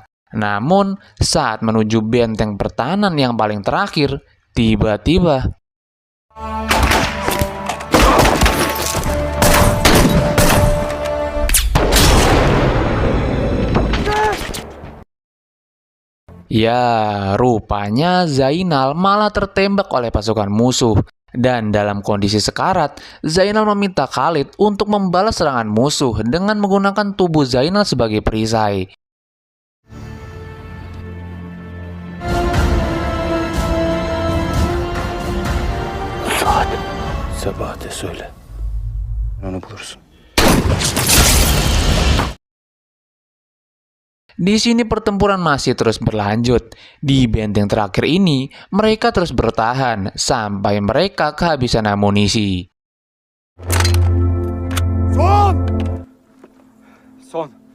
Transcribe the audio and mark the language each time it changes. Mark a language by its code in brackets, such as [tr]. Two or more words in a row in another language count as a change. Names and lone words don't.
[id] Namun, saat menuju benteng pertahanan yang paling terakhir, tiba-tiba ya, rupanya Zainal malah tertembak oleh pasukan musuh. Dan dalam kondisi sekarat, Zainal meminta Khalid untuk membalas serangan musuh dengan menggunakan tubuh Zainal sebagai perisai. [tr] Fuat, sabah de söyle. Onu bulursun. [id] Di sini pertempuran masih terus berlanjut. Di benteng terakhir ini, mereka terus bertahan sampai mereka kehabisan amunisi. [tr] Son.